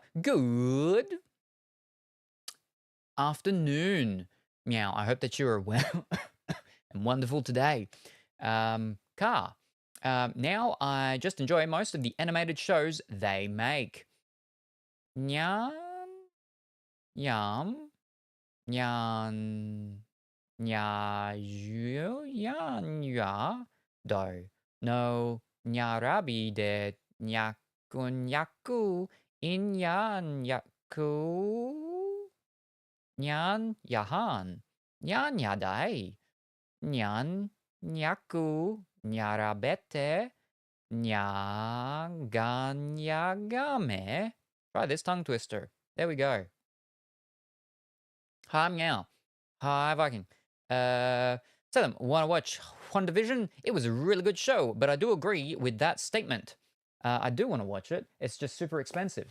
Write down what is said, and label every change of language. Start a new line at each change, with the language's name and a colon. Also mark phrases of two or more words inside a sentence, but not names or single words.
English: Good afternoon, meow. I hope that you are well and wonderful today. Car. Now I just enjoy most of the animated shows they make. Nyan, yam, nyan, nya, yan, ya, do. No, nyarabi de nyakun yaku, in yan yaku, nyan yahan, nyan yadai, nyan nyaku, nyarabete, nyaganyagame. Try this tongue twister. There we go. Hi, meow. Hi, Viking. Salem, want to watch WandaVision? It was a really good show, but I do agree with that statement. I do want to watch it. It's just super expensive.